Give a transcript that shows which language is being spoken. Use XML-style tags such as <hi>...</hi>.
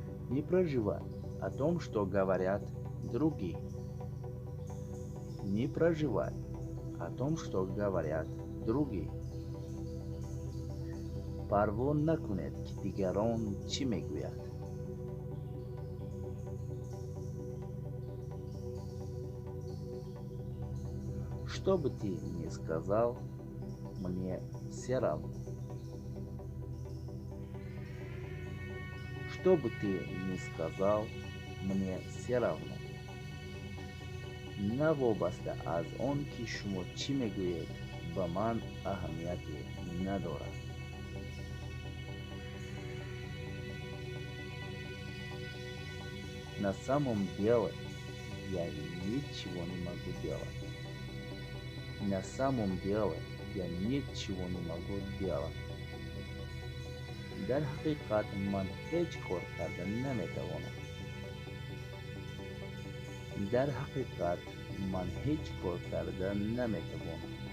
<ru>Не проживай о том, что говорят другие. Не проживай о том, что говорят другие.</ru> <tg>парво накунед ки дигарон чӣ мегӯяд.</tg> <ru>Что бы ты ни сказал, мне все равно. Что бы ты ни сказал, мне все равно.</ru> <tg>навобаста аз он ки шумо чӣ мегӯед, ба ман аҳамияте надорад.</tg> <ru>На самом деле я ничего не могу делать. На самом деле я ничего не могу делать.</ru> <tg>дар ҳақиқат ман ҳеҷ кор карда наметавонам. дар ҳақиқат ман ҳеҷ кор карда наметавонам.</tg>